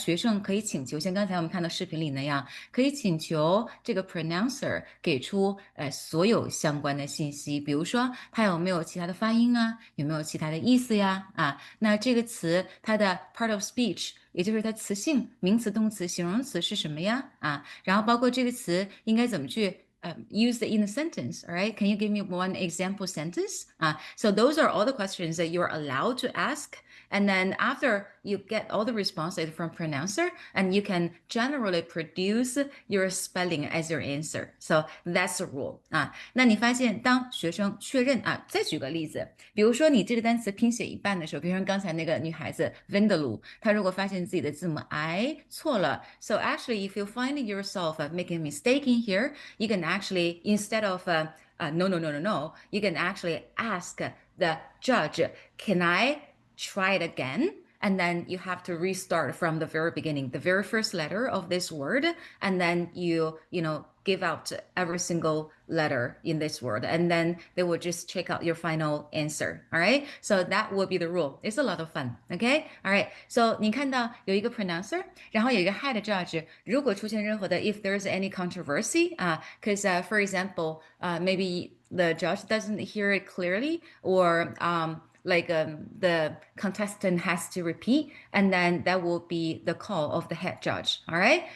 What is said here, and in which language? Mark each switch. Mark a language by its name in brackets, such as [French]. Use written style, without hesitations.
[Chinese] 学生可以请求，像刚才我们看到视频里那样，可以请求这个 pronouncer 给出所有相关的信息，比如说它有没有其他的发音啊，有没有其他的意思呀？啊，那这个词它的 part of speech，也就是它词性、名词、动词、形容词是什么呀？啊，然后包括这个词应该怎么去 [English] use it in a sentence, all right? Can you give me one example sentence? So those are all the questions that you're allowed to ask. And then after you get all the responses from pronouncer, and you can generally produce your spelling as your answer. So that's the rule 啊。 [Chinese] 那你发现当学生确认啊，再举个例子，比如说你这个单词拼写一半的时候，比如说刚才那个女孩子 Vindaloo，她如果发现自己的字母 I 错了， [English] so actually if you find yourself making a mistake in here, you can actually instead of no, you can actually ask the judge, can I try it again? And then you have to restart from the very beginning, the very first letter of this word, and then you give out every single letter in this word, and then they will just check out your final answer. All right, so that will be the rule. It's a lot of fun. Okay, all right. [Chinese] So 你看到有一个 pronouncer，然后有一个 head judge。如果出现任何的 [English] if there's any controversy, because for example, maybe the judge doesn't hear it clearly, or the contestant has to repeat, and then that will be the call of the head judge. All right.